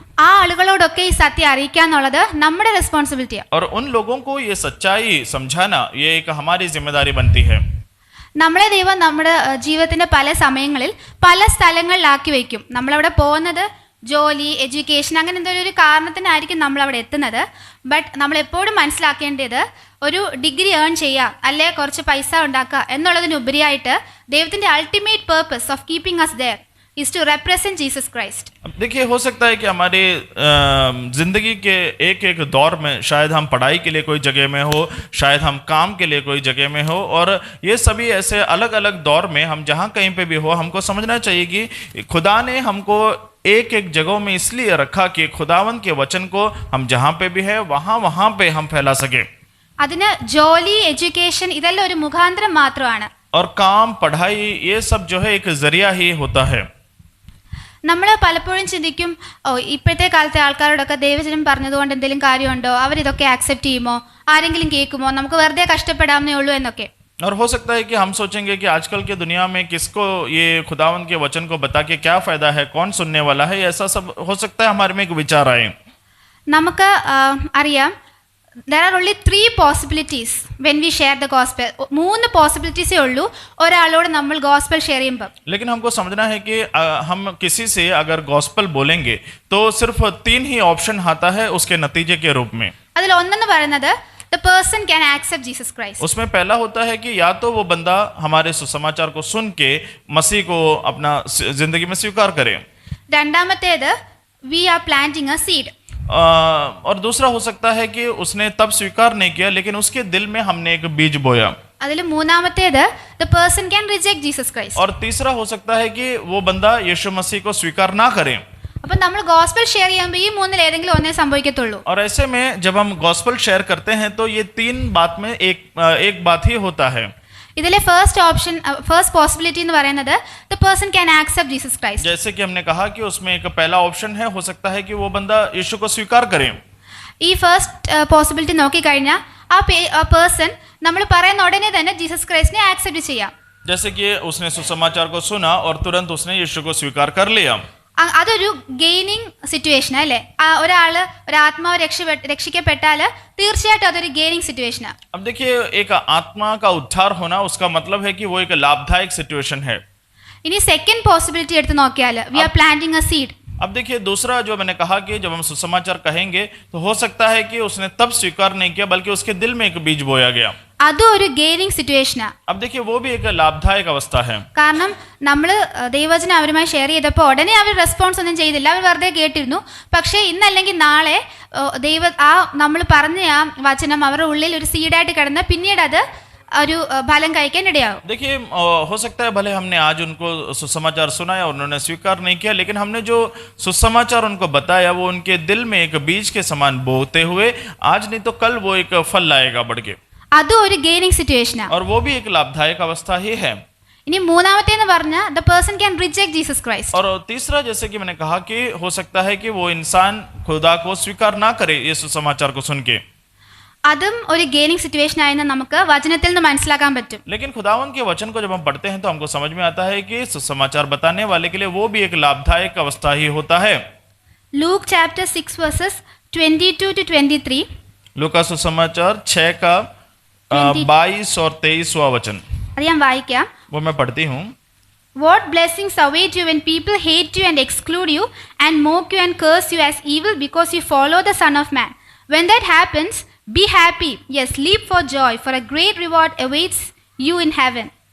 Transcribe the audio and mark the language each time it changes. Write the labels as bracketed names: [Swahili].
[Malayalam] ആ ആളുകളോടൊക്കെ ഈ സത്യം അറിയിക്കാന്നുള്ളത് നമ്മുടെ റെസ്പോൺസിബിലിറ്റിയാണ്. [Hindi] और उन लोगों को ये सच्चाई समझाना ये एक हमारी जिम्मेदारी बनती है. [Malayalam] നമ്മളെ ദൈവം നമ്മുടെ ജീവിതത്തിന്റെ പല സമയങ്ങളിൽ പല സ്ഥലങ്ങളിലാക്കി വയ്ക്കും. നമ്മളവിടെ പോകുന്നത് ജോലി, എഡ്യൂക്കേഷൻ, അങ്ങനെ എന്തെങ്കിലും ഒരു കാരണത്തിനായിരിക്കും നമ്മൾ അവിടെ എത്തുന്നത്. ബട്ട് നമ്മൾ എപ്പോഴും മനസ്സിലാക്കേണ്ടത് ഒരു ഡിഗ്രി ഏൺ ചെയ്യുക അല്ലെ കുറച്ച് പൈസ ഉണ്ടാക്കുക എന്നുള്ളതിനുപരിയായിട്ട് ദൈവത്തിന്റെ [English] Ultimate purpose of keeping us there is to represent Jesus Christ. [Hindi] अब देखिए, हो सकता है कि हमारे जिंदगी के एक एक दौर में शायद हम पढ़ाई के लिए कोई जगह में हो, शायद हम काम के लिए कोई जगह में हो, और ये सभी ऐसे अलग अलग दौर में हम जहाँ कहीं पे भी हो, हमको समझना चाहिए कि खुदा ने हमको एक एक जगहों में इसलिए रखा कि खुदावन के वचन को हम जहाँ पे भी है वहाँ पे हम फैला सके. [Malayalam] അതിന് ജോലി, എഡ്യൂക്കേഷൻ ഇതെല്ലാം ഒരു മുഖാന്തരം മാത്രമാണ്. [Hindi] और काम, पढ़ाई, ये सब जो है एक जरिया ही होता है. [Malayalam] നമ്മൾ പലപ്പോഴും ചിന്തിക്കും, ഇപ്പോഴത്തെ കാലത്തെ ആൾക്കാരോടൊക്കെ ദൈവജനം പറഞ്ഞതുകൊണ്ട് എന്തെങ്കിലും കാര്യമുണ്ടോ, അവരിതൊക്കെ ആക്സെപ്റ്റ് ചെയ്യുമോ, ആരെങ്കിലും കേൾക്കുമോ, നമുക്ക് വെറുതെ കഷ്ടപ്പെടാമെന്നേ ഉള്ളൂ എന്നൊക്കെ. [Hindi] और हो सकता है कि हम सोचेंगे कि आजकल के दुनिया में किसको ये खुदावन के वचन को बता के क्या फायदा है, कौन सुनने वाला है, ऐसा सब हो सकता है हमारे में एक विचार आए. [Malayalam] നമുക്ക് അറിയാം, [English] there are only 3 possibilities when we share the gospel. [Malayalam] 3 പോസിബിലിറ്റീസേ ഉള്ളൂ ഒരാളോട് നമ്മൾ ഗോസ്പൽ ഷെയർ ചെയ്യുമ്പോൾ. [Hindi] लेकिन हमको समझना है कि हम किसी से अगर गॉस्पल बोलेंगे तो सिर्फ 3 ही ऑप्शन आता है उसके नतीजे के रूप में. [Malayalam] അതിൽ ഒന്നെന്ന് പറയുന്നത് [English] the person can accept Jesus Christ. [Hindi] उसमें पहला होता है कि या तो वो बंदा हमारे सुसमाचार को सुन के मसीह को अपना जिंदगी में स्वीकार करे. [Malayalam] രണ്ടാമത്തേത് [English] we are planting a seed. [Hindi] और दूसरा हो सकता है कि उसने तब स्वीकार नहीं किया लेकिन उसके दिल में हमने एक बीज बोया. [Malayalam] അതിൽ മൂന്നാമത്തേത് [English] the person can reject Jesus Christ. [Hindi] और तीसरा हो सकता है कि वो बंदा यीशु मसीह को स्वीकार ना करे. [Malayalam] അപ്പോൾ നമ്മൾ ഗോസ്പൽ ഷെയർ ചെയ്യുമ്പോൾ ഈ മൂന്നിൽ ഏതെങ്കിലും ഒന്നേ സംഭവിക്കത്തുള്ളൂ. [Hindi] और ऐसे में जब हम गॉस्पल शेयर करते हैं तो ये 3 बात में एक बात ही होता है. [Malayalam] ഇതിലെ ഫസ്റ്റ് പോസിബിലിറ്റി എന്ന് പറയുന്നത് [English] the person can accept Jesus Christ. [Hindi] जैसे कि हमने कहा कि उसमें एक पहला ऑप्शन है, हो सकता है कि वो बंदा यीशु को स्वीकार करे. [Malayalam] ഈ ഫസ്റ്റ് പോസിബിലിറ്റി നോക്കിക്കഴിഞ്ഞാൽ ആ പേഴ്സൺ നമ്മൾ പറയുന്ന ഉടനെ തന്നെ ജീസസ് ക്രൈസ്റ്റിനെ ആക്സെപ്റ്റ് ചെയ്യാം. जैसे कि उसने सुसमाचार को सुना और तुरंत उसने यीशु को स्वीकार कर लिया. അതൊരു ഗെയിനിങ് സിറ്റുവേഷൻ അല്ലേ? ഒരാള് ഒരു ആത്മാവ് രക്ഷിക്കപ്പെട്ടാല് തീർച്ചയായിട്ടും അതൊരു ഗെയിനിങ് സിറ്റുവേഷനാണ്. [Hindi] अब देखिए, एक आत्मा का उद्धार होना उसका मतलब है कि वो एक लाभदायक सिचुएशन है. [Malayalam] ഇനി സെക്കൻഡ് പോസിബിലിറ്റി എടുത്ത് നോക്കിയാല് [English] We are planting a seed. [Hindi] अब देखिए, दूसरा जो मैंने कहा कि जब हम सुसमाचार कहेंगे तो हो सकता है कि उसने तब स्वीकार नहीं किया बल्कि उसके दिल में एक बीज बोया गया. [Malayalam] അതും ഒരു ഗെയിനിങ് സിറ്റുവേഷനാണ്. [Hindi] अब देखिए, वो भी एक लाभदायक अवस्था है. [Malayalam] കാരണം നമ്മൾ ദൈവവചനം അവരുമായി ഷെയർ ചെയ്തപ്പോൾ ഉടനെ അവർ റെസ്പോൺസ് ഒന്നും ചെയ്തില്ല, അവർ വെറുതെ കേട്ടിരുന്നു. പക്ഷേ ഇന്നല്ലെങ്കിൽ നാളെ നമ്മൾ പറഞ്ഞ ആ വചനം അവരുടെ ഉള്ളിൽ ഒരു സീഡായിട്ട് കിടന്ന് പിന്നീട് അത് ഒരു ഫലം കഴിക്കാൻ ഇടയാവും. [Hindi] देखिए, हो सकता है भले हमने आज उनको सुसमाचार सुनाया और उन्होंने स्वीकार नहीं किया, लेकिन हमने जो सुसमाचार उनको बताया वो उनके दिल में एक बीज के समान बोते हुए आज नहीं तो कल वो एक फल लाएगा बढ़ के. [Malayalam] അതും ഒരു ഗെയിനിങ് സിറ്റുവേഷനാണ്. [Hindi] और वो भी एक लाभदायक अवस्था ही है. [Malayalam] ഇനി മൂന്നാമത്തേന്ന് പറഞ്ഞാൽ [English] the person can reject Jesus Christ. [Hindi] और तीसरा, जैसे कि मैंने कहा कि हो सकता है कि वो इंसान खुदा को स्वीकार ना करे ये सुसमाचार को सुन के. [Malayalam] അതും ഒരു ഗെയിനിങ് സിറ്റുവേഷൻ ആയെന്ന് നമുക്ക് വചനത്തിൽ നിന്ന് മനസ്സിലാക്കാൻ പറ്റും. [Hindi] लेकिन खुदावन के वचन को जब हम पढ़ते हैं तो हमको समझ में आता है कि सुसमाचार बताने वाले के लिए वो भी एक लाभदायक अवस्था ही होता है. [English] Luke chapter 6 verses 22 to 23. [Hindi] लूका सुसमाचार 6 का 22 और 23वां वचन [Malayalam] അത് ഞാൻ വായിക്കാം. [Hindi] वो मैं पढ़ती हूँ. [English] What blessings await you when people hate you and exclude you and mock you and curse you as evil because you follow the Son of Man. When that happens, be happy. Yes, leap for joy, for a great reward awaits you in heaven.